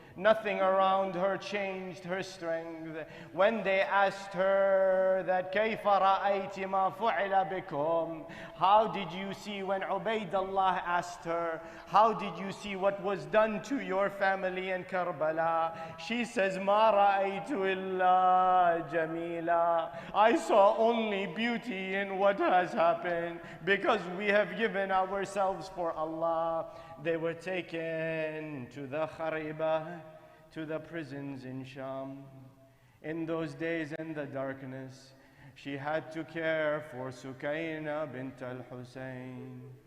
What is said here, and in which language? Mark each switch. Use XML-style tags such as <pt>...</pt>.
<en>Nothing around her changed her strength. When they asked her that</en> <ar>كيف رأيت ما فعل بكم,</ar> <en>how did you see, when Ubaydullah asked her, how did you see what was done to your family in Karbala? She says,</en> <ar>ما رأيت إلا جميلا.</ar> <en>I saw only beauty in what has happened, because we have given ourselves for Allah. They were taken to the Khariba, to the prisons in Sham. In those days in the darkness, she had to care for Sukayna bint al-Hussein.</en>